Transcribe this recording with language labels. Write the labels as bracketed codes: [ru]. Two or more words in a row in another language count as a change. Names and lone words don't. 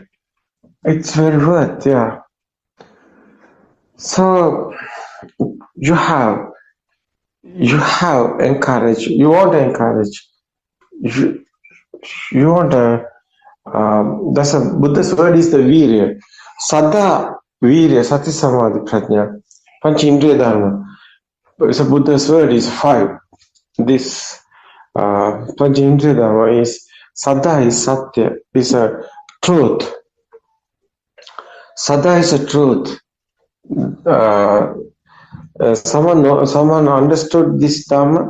[en] It's very worth, yeah. So you have encourage. You want to encourage. You want to. That's a Buddha's word is the virya. [sa] Saddha virya, sati samadhi prajna, panch indriya dharma. [en] So Buddha's word is 5. This [sa] panch indriya dharma [en] is saddha is satya, is a truth. Saddha is a truth. Someone understood this dharma.